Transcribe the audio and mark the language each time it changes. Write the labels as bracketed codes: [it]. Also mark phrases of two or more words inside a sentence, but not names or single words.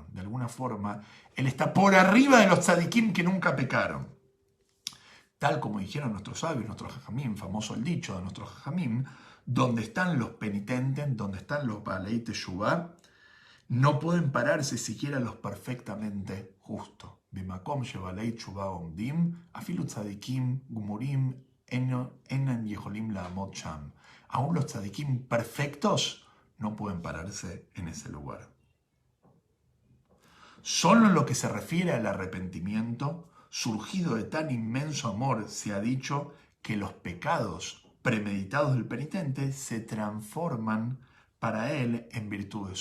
[es] De alguna forma, él está por arriba de los tzadikim que nunca pecaron. Tal como dijeron nuestros sabios, nuestros jajamim, famoso el dicho de nuestros jajamim, donde están los penitentes, donde están los [he] בעלי תשובה, [es] no pueden pararse siquiera los perfectamente justos. [he] במקום שבעלי תשובה עומדים, אפילו צדיקים גמורים אינן יכולים לעמוד שם. [es] Aún los tzadikim perfectos no pueden pararse en ese lugar. Solo en lo que se refiere al arrepentimiento, surgido de tan inmenso amor, se ha dicho que los pecados premeditados del penitente se transforman para él en virtudes.